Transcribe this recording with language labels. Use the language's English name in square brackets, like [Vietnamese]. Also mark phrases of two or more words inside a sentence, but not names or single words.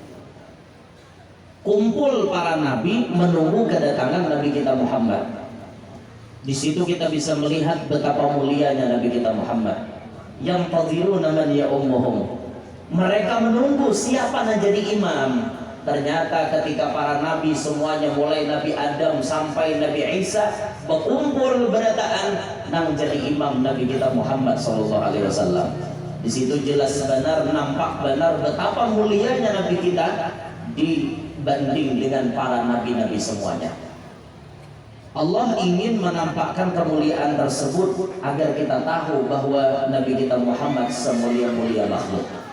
[Indonesian] Kumpul para nabi menunggu kedatangan Nabi kita Muhammad. Di situ kita bisa melihat betapa mulianya Nabi kita Muhammad. Yang [Arabic] tadhiruna man ya ummuhum. [Indonesian] Mereka menunggu siapa yang jadi imam. Ternyata ketika para nabi semuanya mulai Nabi Adam sampai Nabi Isa berkumpul berataan nang jadi imam Nabi kita Muhammad [Arabic] sallallahu alaihi wasallam. [Indonesian] Di situ jelas benar, nampak benar betapa mulianya Nabi kita dibanding dengan para nabi-nabi semuanya. Allah ingin menampakkan kemuliaan tersebut agar kita tahu bahwa Nabi kita Muhammad semulia-mulia makhluk.